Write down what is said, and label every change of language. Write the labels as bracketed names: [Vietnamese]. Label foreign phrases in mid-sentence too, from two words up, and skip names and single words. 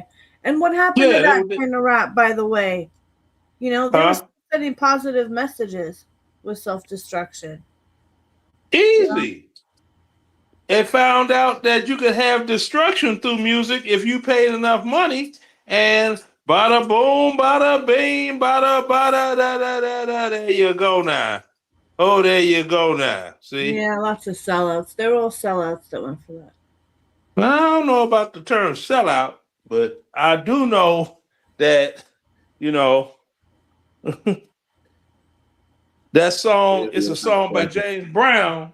[English] And what happened to that kind of rap, by the way? You know, they were sending positive messages with self-destruction. Easy. And found out that you could have destruction through music if you paid enough money. And bada boom, bada bing, bada bada da da da da. There you go now. Oh, there you go now. See? Yeah, lots of sellouts. They were all sellouts that went for that. I don't know about the term sellout, but I do know that, you know, that song is a song by James Brown.